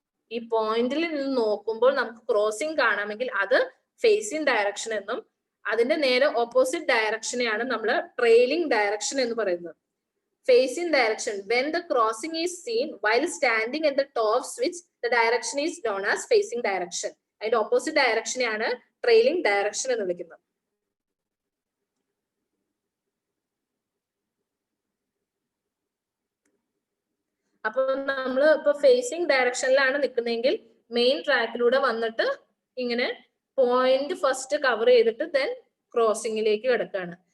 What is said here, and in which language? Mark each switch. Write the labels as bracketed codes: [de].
[ml] ഈ പോയിന്റിൽ നിന്ന് നോക്കുമ്പോൾ നമുക്ക് ക്രോസിംഗ് കാണാമെങ്കിൽ അത് ഫേസിംഗ് ഡയറക്ഷൻ എന്നും, അതിന്റെ നേരെ ഓപ്പോസിറ്റ് ഡയറക്ഷനെയാണ് നമ്മൾ ട്രെയിലിംഗ് ഡയറക്ഷൻ എന്ന് പറയുന്നത്. [en] Facing direction, when the crossing is seen while standing at the top switch, the direction is known as facing direction. [ml] അതിന്റെ ഓപ്പോസിറ്റ് ഡയറക്ഷനെയാണ് ട്രെയിലിംഗ് ഡയറക്ഷൻ എന്ന് വിളിക്കുന്നത്. അപ്പൊ നമ്മൾ ഇപ്പൊ ഫേസിംഗ് ഡയറക്ഷനിലാണ് നിൽക്കുന്നതെങ്കിൽ മെയിൻ ട്രാക്കിലൂടെ വന്നിട്ട് ഇങ്ങനെ പോയിന്റ് ഫസ്റ്റ് കവർ ചെയ്തിട്ട് ദെൻ ക്രോസിംഗിലേക്ക് കിടക്കുകയാണ്.